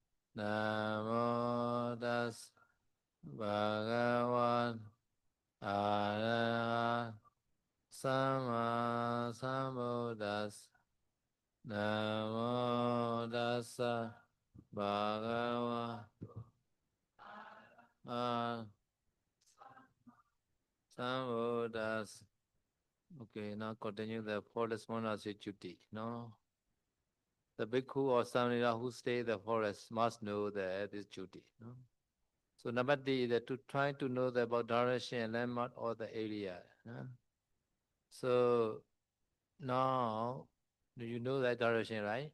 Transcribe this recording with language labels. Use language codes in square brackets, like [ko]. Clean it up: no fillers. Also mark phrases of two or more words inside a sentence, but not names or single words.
[pi] Namo tassa bhagavato arahat sama sambuddhassa. Namo tassa bhagavato arahat sambuddhassa. [en] Okay, now continue the forest monastic duty. No, the bhikkhu or samanera who stay in the forest must know this duty. No? So number three is that to try to know about direction, landmark, or the area. No? So now do you know that direction, right?